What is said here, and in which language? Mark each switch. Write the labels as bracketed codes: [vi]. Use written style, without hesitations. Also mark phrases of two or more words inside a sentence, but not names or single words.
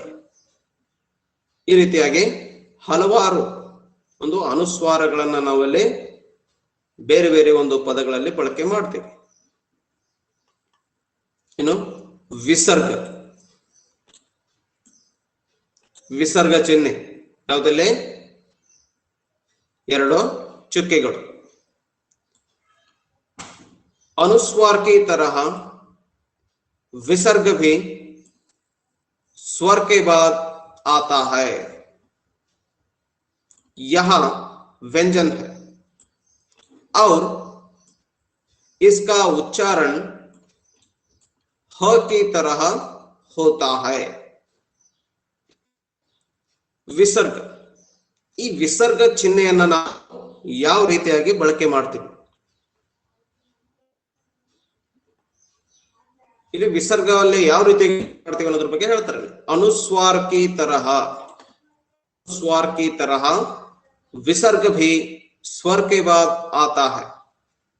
[kn] ಈ ರೀತಿಯಾಗಿ ಹಲವಾರು ಒಂದು ಅನುಸ್ವಾರಗಳನ್ನ ನಾವಲ್ಲಿ ಬೇರೆ ಬೇರೆ ಒಂದು ಪದಗಳಲ್ಲಿ ಬಳಕೆ ಮಾಡ್ತೀವಿ. ಇನ್ನು ವಿಸರ್ಗ, ವಿಸರ್ಗ ಚಿಹ್ನೆ ಯಾವುದಲ್ಲಿ ಎರಡು ಚುಕ್ಕೆಗಳು. [hi] अनुस्वार की तरह विसर्ग भी स्वर के बाद आता है. यहां व्यंजन है और इसका उच्चारण ह की तरह होता है. [kn] ವಿಸರ್ಗ, ಈ ವಿಸರ್ಗ ಚಿಹ್ನೆಯನ್ನ ನಾವು ಯಾವ ರೀತಿಯಾಗಿ ಬಳಕೆ ಮಾಡ್ತೀವಿ, ಇಲ್ಲಿ ವಿಸರ್ಗವಲ್ಲಿ ಯಾವ ರೀತಿಯಾಗಿ ಮಾಡ್ತೀವಿ ಅನ್ನೋದ್ರ ಬಗ್ಗೆ ಹೇಳ್ತಾರೆ. [hi] अनुस्वार की तरह, स्वार की तरह विसर्ग भी स्वर के बाद आता है.